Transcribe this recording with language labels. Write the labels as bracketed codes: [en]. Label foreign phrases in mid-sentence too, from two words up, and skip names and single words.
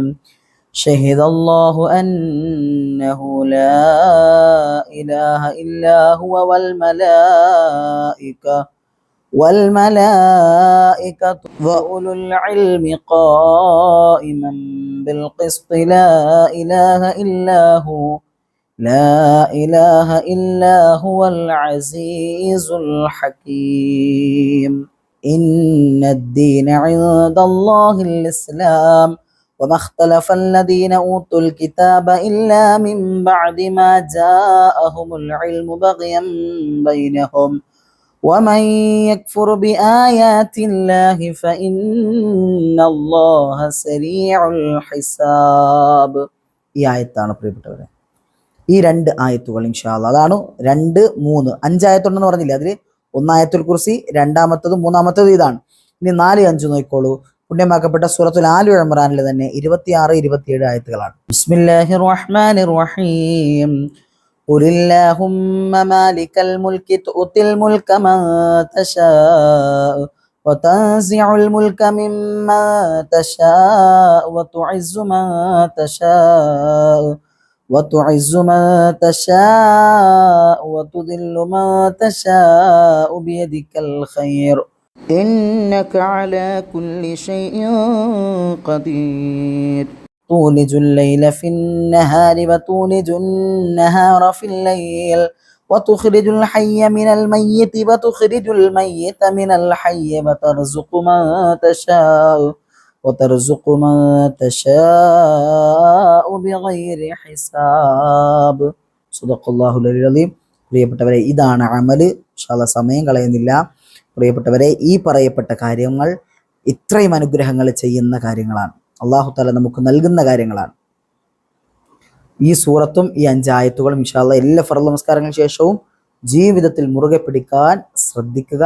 [ar] شهد الله أنه لا إله إلا هو والملائكة وأولو العلم قائما بالقسط لا إله إلا هو العزيز الحكيم. إن الدين عند الله الإسلام وما اختلف الذين أوتوا الكتاب إلا من بعد ما جاءهم العلم بغيا بينهم ومن يكفر بآيات الله فإن الله سريع الحساب. [ml] ഈ ആയത്താണ് പ്രിയപ്പെട്ടവരെ. ഈ രണ്ട് ആയത്തുകൾ [ar] إن شاء الله, [ml] അതാണ് 2, 3, 5 ആയത്തുണ്ടെന്ന് പറഞ്ഞില്ലേ, അതിൽ ഒന്നായത്തുൽ കുർസി, രണ്ടാമത്തതും മൂന്നാമത്തതും ഇതാണ്. ഇനി 4, 5 നോക്കിക്കോളൂ. പുണ്യമാക്കപ്പെട്ട സൂറത്തുൽ ആലു ഇമ്രാനിലെ തന്നെ 26, 27 ആയത്തുകളാണ്. [ar] بسم الله الرحمن الرحيم قل اللهم مالك الملك تؤتي الملك من تشاء وتنزع الملك ممن تشاء وتعز من تشاء وتعز من تشاء وتذل من تشاء بيدك الخير إنك على كل شيء قدير تولج الليل في النهار وتولج النهار في الليل وتخرج الحي من الميت وتخرج الميت من الحي وترزق من تشاء من تشاء بغير حساب. صدق الله العليم. [ml] പ്രിയപ്പെട്ടവരെ, ഇതാണ് അമല്. [ar] إن شاء الله [ml] സമയം കളയുന്നില്ല. പ്രിയപ്പെട്ടവരെ, ഈ പറയപ്പെട്ട കാര്യങ്ങൾ ഇത്രയും അനുഗ്രഹങ്ങൾ ചെയ്യുന്ന കാര്യങ്ങളാണ്, [ar] الله تعالى [ml] നമുക്ക് നൽകുന്ന കാര്യങ്ങളാണ്. ഈ സൂറത്തും ഈ 5 ആയത്തുകളും [ar] إن شاء الله [ml] എല്ലാ ഫർള് നമസ്കാരങ്ങൾക്ക് ശേഷവും ജീവിതത്തിൽ മുറുകെ പിടിക്കാൻ ശ്രദ്ധിക്കുക.